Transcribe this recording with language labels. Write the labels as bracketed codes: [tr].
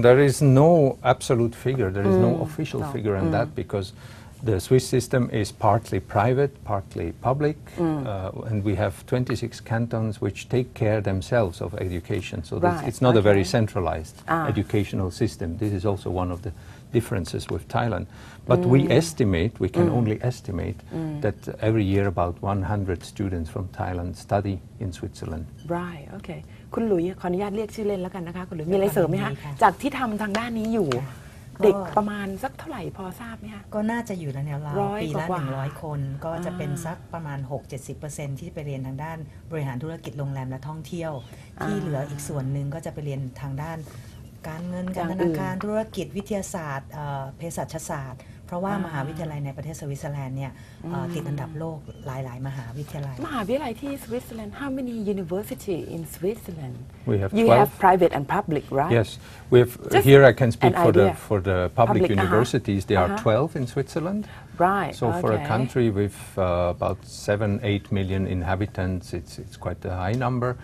[en] There is no absolute figure. There is no official figure on that because the Swiss system is partly private, partly public, and we have 26 cantons which take care themselves of education. So it's not a very centralized educational system. This is also one of the differences with Thailand. But we estimate, we can only estimate, that every year about 100 students from Thailand study in Switzerland. Right, okay. [th] คุณหลุยขออนุญาตเรียกชื่อเล่นแล้วกันนะคะคุณหลุยมีอะไรเสริมไหมคะจากที่ทำทางด้านนี้อยู่เด็กประมาณสักเท่าไหร่พอทราบไหมคะ ก็น่าจะอยู่ในแนวราวปีละ100 คนก็จะเป็นสักประมาณ 6-70% ที่ไปเรียนทางด้านบริหารธุรกิจโรงแรมและท่องเที่ยวที่เหลืออีกส่วนหนึ่งก็จะไปเรียนทางด้านการเงินการธนาคารธุรกิจวิทยาศาสตร์เภสัชศาสตร์เพราะว่ามหาวิทยาลัยในประเทศสวิตเซอร์แลนด์เนี่ยติดอันดับโลกหลายๆมหาวิทยาลัย [en] ที่สวิตเซอร์แลนด์ How many university in Switzerland We have 12 You have private and public right Yes we have here I can speak for the public universities there are 12 in Switzerland Right So for a country with about 7-8 million inhabitants it's quite a high number